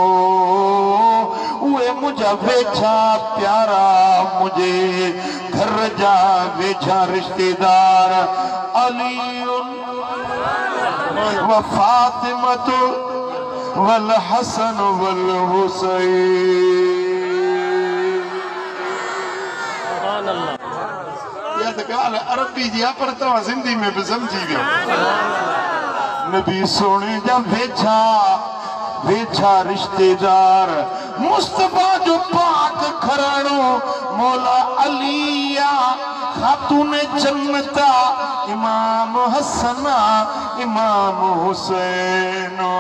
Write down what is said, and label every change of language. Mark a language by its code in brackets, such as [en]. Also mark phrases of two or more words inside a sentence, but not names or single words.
[sd] उहे मुंहिंजा वेझा प्यारा मुंहिंजे घर जा वेझा रिश्तेदार अली व फातिमत वल हसन वल हुसैन या त ॻाल्हि अरबी जी आहे पर तव्हां सिंधी में बि सम्झी वियो नबी सोने जा वेझा रिश्तेदार मुस्तफा जो पाक घराणो मौला अलिया खातून जन्नता इमाम हसना इमाम हुसैन